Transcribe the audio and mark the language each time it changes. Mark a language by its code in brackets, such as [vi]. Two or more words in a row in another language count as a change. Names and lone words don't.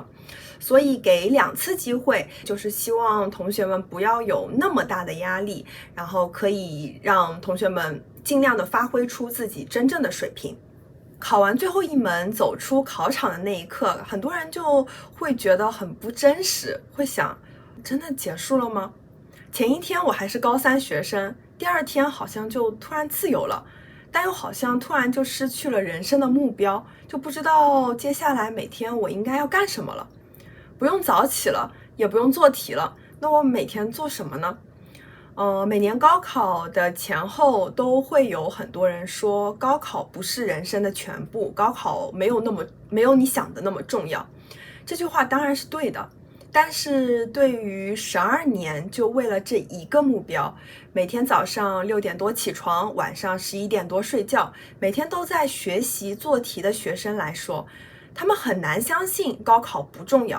[zh] 所以給2次機會，就是希望同學們不要有那麼大的壓力，然後可以讓同學們盡量的發揮出自己真正的水平。考完最後一門走出考場的那一刻，很多人就會覺得很不真實，會想，真的結束了嗎？前一天我還是高3學生，第2天好像就突然自由了，但又好像突然就失去了人生的目標，就不知道接下來每天我應該要幹什麼了。不用早起了，也不用做題了，那我每天做什麼呢？每年高考的前後都會有很多人說，高考不是人生的全部，高考没有你想的那麼重要。這句話當然是對的，但是對於12年就為了這一個目標，每天早上6點多起床，晚上11點多睡覺，每天都在學習做題的學生來說，他們很難相信高考不重要。